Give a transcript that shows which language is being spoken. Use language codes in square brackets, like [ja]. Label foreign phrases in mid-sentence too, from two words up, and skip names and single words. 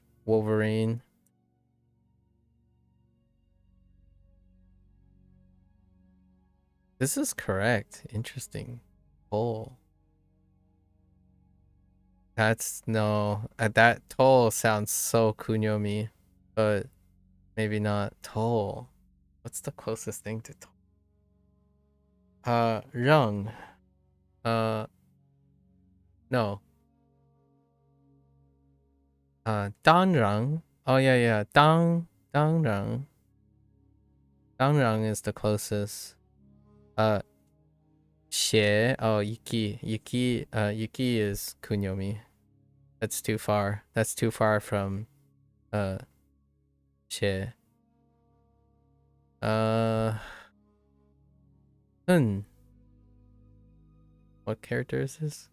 [en] Wolverine. This is correct. Interesting. Toll. That's no. That toll sounds so kunyomi, but maybe not. Toll. What's the closest thing to toll? Rung. No. Dangrang. Oh yeah. Dangrang. Dangrang is the closest. Xie. Oh, Yuki. Yuki is kunyomi. That's too far. That's too far from Xie. What character is this?